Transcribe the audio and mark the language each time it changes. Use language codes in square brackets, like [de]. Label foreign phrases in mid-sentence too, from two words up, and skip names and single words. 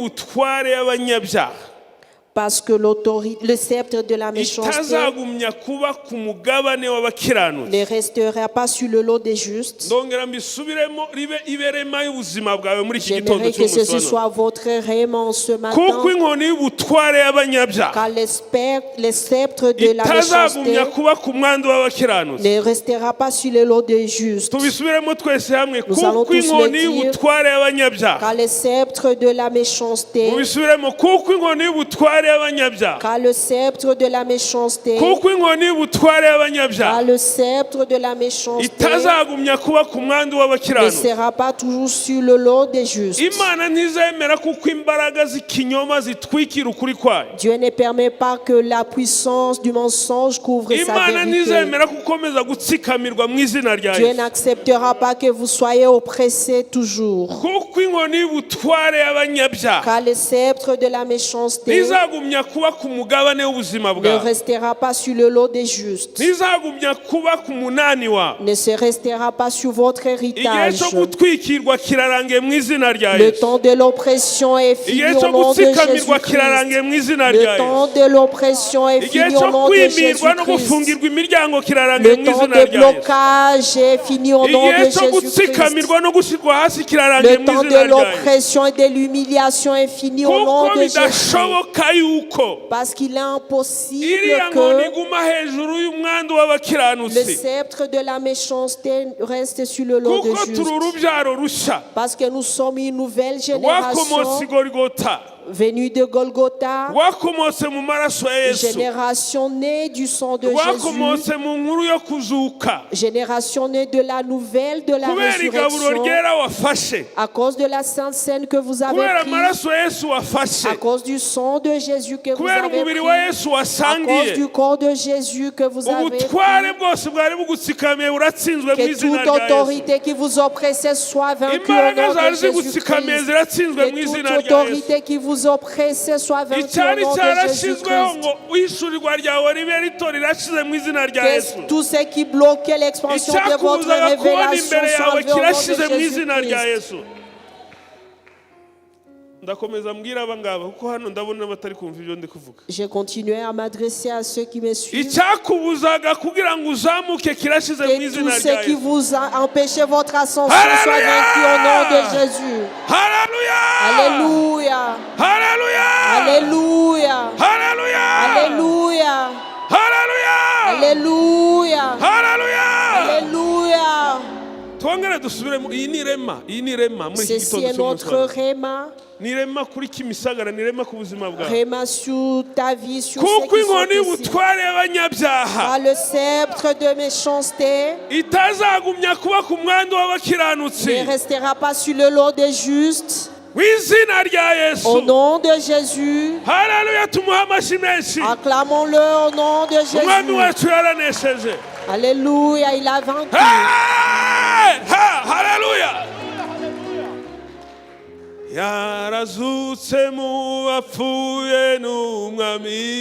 [rw] kuko inkoni y'ubutware y'abanyabyaha [fr] Parce que le sceptre de la méchanceté [rw] itazagumya kuba ku mugabane w'abakiranutsi. [fr] ne restera pas sur le lot des justes. [rw] Ndongera mbisubiremo ribe iberema y'ubuzima bwawe muri iki gitondo [fr] J'aimerais que ceci [rw] cy'umunsi wa none. [fr] soit votre réellement ce matin. [rw] Kuko inkoni y'ubutware y'abanyabyaha [fr] Car les sceptres de la méchanceté [rw] itazagumya kuba ku mwandu w'abakiranutsi. [fr] ne restera pas sur le lot des justes. [rw] Tubisubiremo twese hamwe. [fr] Nous allons [rw] Kuko [fr] tous le [rw] inkoni [fr] dire. [rw] y'ubutware y'abanyabyaha. [fr] Car les sceptres de la méchanceté, [rw] Mubisubiremo. Kuko inkoni y'ubutware y'abanyabyaha. [fr] car le sceptre de la méchanceté, [rw] Kuko inkoni y'ubutware y'abanyabyaha [fr] car le sceptre de la méchanceté [rw] itazagumya kuba ku mwandu [fr] ne [rw] w'abakiranutsi. [fr] sera pas toujours sur le lot des justes. [rw] Imana ntizemera kuko imbaraga z'ikinyoma zitwikira ukuri kwayo. [fr] Dieu ne permet pas que la puissance du mensonge couvre sa [rw] Imana [fr] vérité. [rw] ntizemera gukomeza gutsikamirwa mu izina rya [fr] Dieu [rw] Yesu. [fr] n'acceptera pas que vous soyez oppressés toujours. [rw] Kuko inkoni y'ubutware y'abanyabyaha [fr] Car le sceptre de la méchanceté [rw] ntizagumya kuba ku mugabane w'ubuzima [fr] ne [rw] bwawe. [fr] restera pas sur le lot des justes, [rw] Ntizagumya kuba ku munani wawe. [fr] ne se restera pas sur votre [rw] Igihe [fr] héritage. [rw] cyo gutwikirwa kirarangiye mu izina rya [fr] Le [rw] Yesu. [fr] temps de l'oppression est fini [rw] Igihe [fr] au [rw] cyo [fr] nom de [rw] gutsikamirwa [fr] Jésus-Christ. [rw] kirarangiye mu izina rya [fr] Le temps [rw] Yesu. [fr] de l'oppression est [rw] Igihe [fr] fini au [rw] cyo [fr] nom de [rw] kwimirwa no [fr] Jésus-Christ. [rw] gufungirwa imiryango kirarangiye [fr] Le [rw] mu [fr] temps [rw] izina [fr] de [rw] rya Yesu. [fr] blocage est fini au nom de [rw] Igihe cyo [fr] Jésus-Christ. [rw] gutsikamirwa no gushyirwa hasi kirarangiye [fr] Le [rw] mu [fr] temps [rw] izina [fr] de [rw] rya Yesu. [fr] l'oppression et de l'humiliation est fini au nom [rw] Kuko [fr] de Jésus. [rw] bidashoboka yuko [fr] Parce qu'il est impossible [rw] iriya nkoni [fr] que [rw] iguma hejuru y'umwandu [fr] le [rw] w'abakiranutsi. [fr] sceptre de la méchanceté reste sur le lot de [rw] Kuko turi [fr] justes. [rw] urubyaro rushya [fr] Parce que nous sommes une nouvelle [rw] rwakomotse [fr] génération [rw] i Golgota, [fr] venue de Golgotha, [rw] rwakomotse mu maraso ya [fr] une [rw] Yesu, [fr] génération née du sang de Jésus, [rw] rwakomotse mu nkuru yo kuzuka. [fr] génération née de la nouvelle de la [rw] Kubera igaburo [fr] résurrection, [rw] ryera wafashe, [fr] à cause de la sainte scène que vous avez [rw] kubera [fr] prise, [rw] amaraso ya Yesu wafashe, [fr] à cause du sang de Jésus que vous [rw] kubera [fr] avez [rw] umubiri [fr] pris, [rw] wa Yesu [fr] à cause [rw] wasangiye, [fr] du corps de Jésus que vous avez pris, [rw] ubutware bwose bwari bugutsikamiye buratsinzwe mu [fr] que [rw] izina [fr] toute [rw] rya Yesu. [fr] autorité qui vous oppressait soit vaincue au [rw] Imbaraga [fr] nom de [rw] zari zigutsikamiye [fr] Jésus-Christ. [rw] ziratsinzwe mu [fr] Que toute [rw] izina rya Yesu. [fr] autorité qui vous oppressait soit vaincue [rw] icyari [fr] au nom de [rw] cyarashyizweho [fr] Jésus-Christ. [rw] ngo wishyurirwa ryawe ribe rito rirashize mu izina rya Yesu. [fr] Que tout ce qui bloquait l'expansion de votre [rw] icyakubuzaga kubona [fr] révélation [rw] imbere [fr] soit [rw] yawe [fr] enlevé au nom [rw] kirashize mu [fr] de [rw] izina rya [fr] Jésus-Christ. [rw] Yesu. Ndakomeza mbwira aba ngaba kuko hano ndabona batari kumva ibyo ndi kuvuga. [fr] J'ai continué à m'adresser à ceux qui me suivent. [rw] Icyakubuzaga kugira ngo uzamuke kirashize mu [fr] Que [rw] izina [fr] tout [rw] rya [fr] ce qui [rw] Yesu. [fr] vous a empêché votre ascension Alléluia! soit vaincu au nom de Jésus. [rw] Haleluya! [fr] Alléluia. [rw] Haleluya! [fr] Alléluia. [rw] Haleluya! [fr] Alléluia. [rw] Haleluya! [fr] Alléluia. [rw] Haleluya! [fr] Alléluia. [rw] Twongere dusubiremo. Iyi ni irema muri iki [fr] Ceci [rw] gitondo [fr] est notre [rw] cy'umunsi. [fr] Réma. [rw] Ni irema kuri Kimisagara, ni irema ku buzima bwawe. [fr] Réma sur ta vie, sur [rw] Kuko [fr] ceux qui sont [rw] inkoni [fr] ici. [rw] y'ubutware y'abanyabyaha [fr] Par le sceptre de méchanceté [rw] itazagumya kuba ku mwandu w'abakiranutsi. [fr] ne restera pas sur le lot des justes. [rw] Mu izina rya Yesu. [fr] Au nom de Jésus, [rw] Haleluya, tumuhe amashyi menshi. [fr] acclamons-le au nom de [rw] Umwami [fr] Jésus. [rw] wacu yaranesheje. [fr] Alléluia, il a vaincu. [rw] Hey! Ha! Haleluya! Yarazutse mu bapfuye n'umwami.